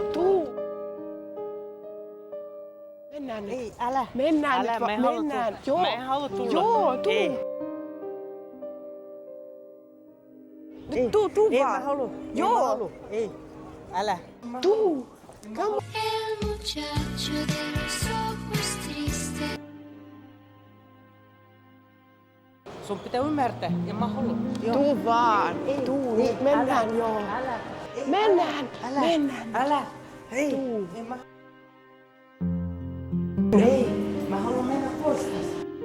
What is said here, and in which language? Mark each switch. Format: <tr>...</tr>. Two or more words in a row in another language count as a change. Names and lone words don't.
<fi>Tuu. Mennään nyt. Ei, älä. Mennään Älä, nyt. mä en halua Mennään. tulla. Joo. Mä en halua tulla. Joo, tuu. Ei. Nyt tuu Ei, vaan. mä haluan. Joo. Ei, mä haluan. Ei. Älä. Tuu.</fi> <en>Come on.</en> <es>El muchacho de los ojos tristes.</es> <fi>Sun pitää ymmärtää. En mä halua. Joo. Tuu vaan. Ei, Tuu. ei, Nyt mennään. älä. Joo. Älä. Ei, Mennään. Älä. Mennään. Älä. Ei. Tuu. En mä. Ei. Mä haluan mennä pois tästä.</fi>